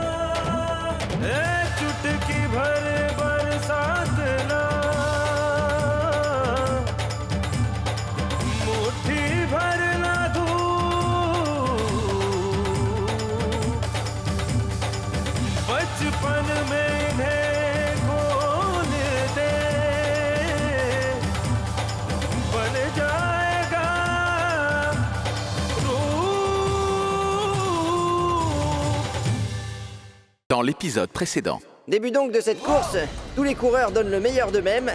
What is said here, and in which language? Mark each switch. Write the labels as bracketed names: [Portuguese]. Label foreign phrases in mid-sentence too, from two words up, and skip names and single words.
[Hindi] चुटकी भर बरसात ना, मुट्ठी भर ना धूप, बचपन में इन्हें खोल दे, बन जाएगा रूप। [French] Dans l'épisode précédent. Début donc de cette course, tous les coureurs donnent le meilleur d'eux-mêmes.